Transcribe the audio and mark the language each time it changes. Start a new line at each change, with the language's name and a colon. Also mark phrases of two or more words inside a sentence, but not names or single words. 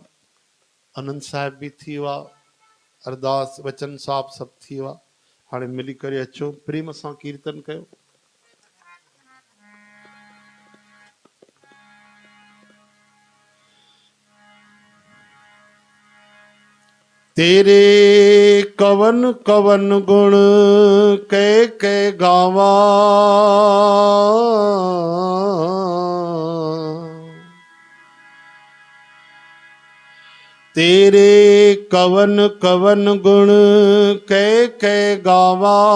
Sindhi: आनंद साहिब बि थी वियो आहे, अरदास वचन साहिब सभु थी वियो आहे। हाणे मिली करे अचो प्रेम सां कीर्तन कयो।
Punjabi: ਤੇਰੇ ਕਵਨ ਕਵਨ ਗੁਣ ਕੈ ਗਾਵਾ, ਤੇਰੇ ਕਵਨ ਕਵਨ ਗੁਣ ਕੈ ਗਾਵਾ,